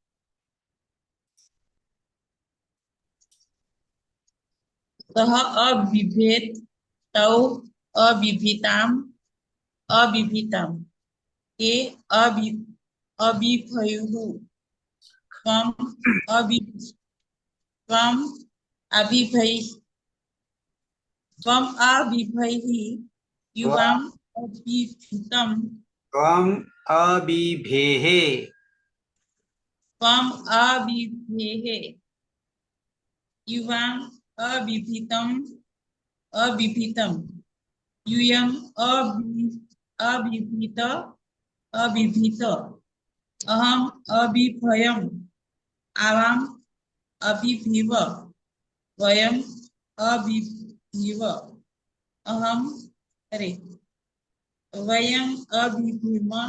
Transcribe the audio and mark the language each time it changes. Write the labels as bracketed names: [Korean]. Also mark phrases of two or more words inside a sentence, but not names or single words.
[Sanskrit] સહ અબિભેત તૌ અબિભિતામ અબિભિતમ તે અબિભયુઃ ત્વમ અબિભૈઃ યુવામ અબિભિતમ ત્વમ અબિભેહે ત્વમ અબિભેઃ યુવામ અબિભિતમ यूयम अबिभीत अहम अबिभयम आवाम अबिभीव वयम अबिभीव अहम वयम अबिभीम